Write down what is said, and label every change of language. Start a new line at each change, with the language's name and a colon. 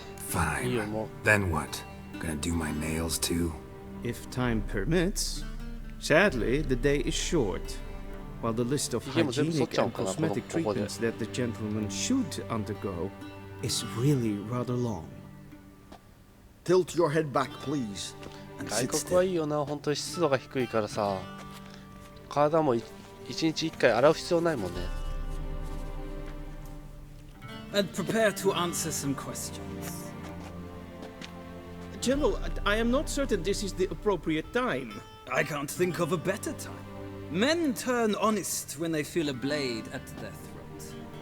English: Fine. Then what? Gonna do my nails too? If time permits. Sadly, the day is short. While the list of hygienic and cosmetic treatments that the gentleman should undergo is really rather long. Tilt your head back, please.
Japanese: 外国はいいよな、本当に湿度が低いからさ、体も1日1回洗う必要ないもんね。
English: And prepare to answer some questions. General, I am not certain this is the appropriate time. I can't think of a better time. Men turn honest when they feel a blade at their throat.